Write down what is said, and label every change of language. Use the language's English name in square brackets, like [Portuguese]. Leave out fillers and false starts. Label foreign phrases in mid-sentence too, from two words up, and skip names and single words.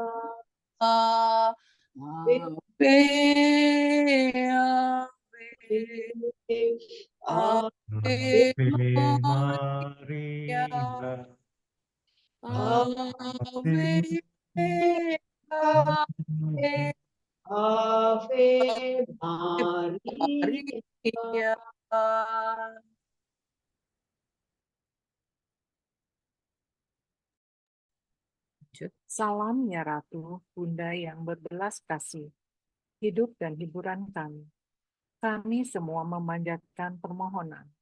[Latin] Ave, Ave, Ave Maria, Ave, Ave, Ave Maria. Maria. [Indonesian] Salam ya Ratu, Bunda yang berbelas kasih, hidup dan hiburan kami. Kami semua memanjatkan permohonan.